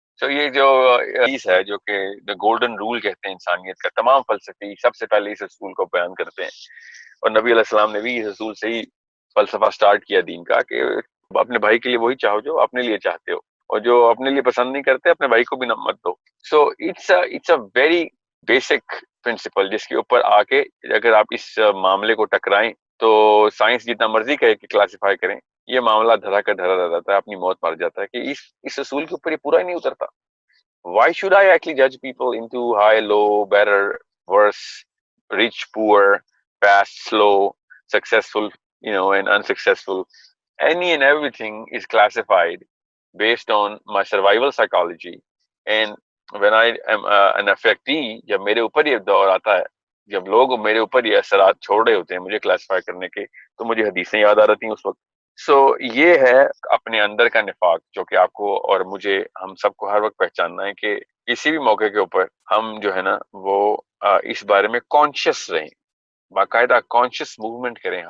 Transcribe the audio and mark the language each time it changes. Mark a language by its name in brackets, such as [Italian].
[Urdu] سو یہ جو حدیث ہے جو کہ دا گولڈن رول کہتے ہیں انسانیت کا, تمام فلسفی سب سے پہلے اس اصول کو بیان کرتے ہیں, اور نبی علیہ السلام نے بھی اس اصول سے ہی فلسفہ سٹارٹ کیا دین کا کہ اپنے بھائی کے لیے وہی چاہو جو اپنے لیے چاہتے ہو, اور جو اپنے لیے پسند نہیں کرتے اپنے بھائی کو بھی نہ مت دو. [English] so it's a very basic principle [Urdu] جس کے اوپر آ کے اگر آپ اس معاملے کو ٹکرائیں تو سائنس جتنا مرضی کہے کہ کلاسیفائی کریں, یہ معاملہ دھرا کا دھرا رہ جاتا ہے, اپنی موت مر جاتا ہے کہ اس اصول کے اوپر یہ پورا ہی نہیں اترتا. [English] Why should I actually judge people into high, low, better, worse, rich, poor, fast, slow, successful, and unsuccessful? Any and everything is classified based on my survival psychology. And when I am an affectee, [Urdu] جب میرے اوپر یہ دور آتا ہے, جب لوگ میرے اوپر یہ اثرات چھوڑ رہے ہوتے ہیں مجھے کلاسیفائی کرنے کے, تو مجھے حدیثیں یاد آ رہتی ہیں اس وقت. سو یہ ہے اپنے اندر کا نفاق جو کہ آپ کو اور مجھے, ہم سب کو ہر وقت پہچاننا ہے کہ کسی بھی موقع کے اوپر ہم جو ہے نا وہ اس بارے میں کانشیس رہیں, باقاعدہ کانشیس موومنٹ کریں.